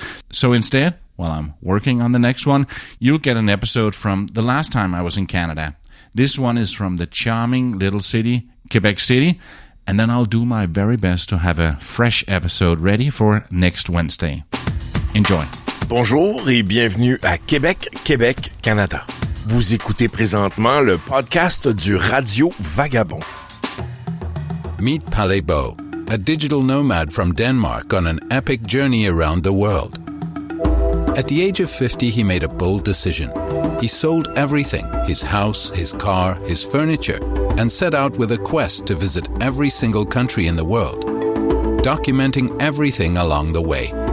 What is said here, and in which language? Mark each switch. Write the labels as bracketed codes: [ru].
[en] So instead, while I'm working on the next one, you'll get an episode from the last time I was in Canada. This one is from the charming little city, Quebec City, and then I'll do my very best to have a fresh episode ready for next Wednesday. Enjoy. [fr] Bonjour et bienvenue à Québec, Canada. Vous écoutez présentement le podcast du Radio Vagabond. [en] Meet Palle Bo, a digital nomad from Denmark on an epic journey around the world. At the age of 50, he made a bold decision. He sold everything, his house, his car, his furniture, and set out with a quest to visit every single country in the world, documenting everything along the way.